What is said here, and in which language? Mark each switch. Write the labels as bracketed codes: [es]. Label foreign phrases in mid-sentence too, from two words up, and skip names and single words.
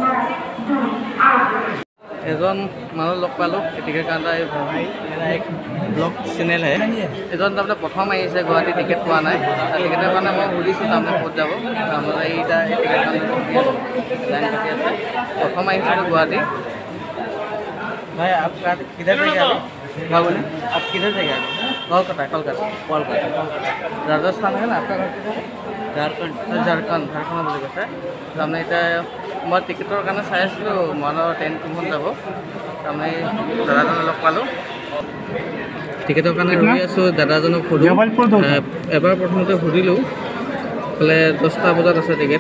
[as] এজন মানুহ লগ পালোঁ টিকেট কাউণ্টাৰ, এই ব্লগ চেনেলহে। এজন তাৰমানে প্ৰথম আহিছে, গুৱাহাটী টিকেট পোৱা নাই। টিকেটৰ কাৰণে মই সুধিছোঁ তাৰমানে ক'ত যাব। তাৰমানে এইটা টিকেট কাউণ্টাৰ লাইন কাটি আছে। প্ৰথম আহিছিলোঁ গুৱাহাটী। ভাই [hi] आप किधर से गए? क्या बोले? आप किधर से गए? कोलकाता। राजस्थान है ना आपका घर? [as] झारखंड বুলি কৈছে। তাৰমানে এতিয়া মই টিকেটৰ কাৰণে চাই আছিলোঁ মনৰ ট্ৰেইন কোনখন যাব। তাৰমানে দাদাজনে লগ পালোঁ, টিকেটৰ কাৰণে ৰৈ আছোঁ। দাদাজনক সুধোঁ, এবাৰ প্ৰথমতে সুধিলোঁ, ক'লে 10টা বজাত আছে টিকেট।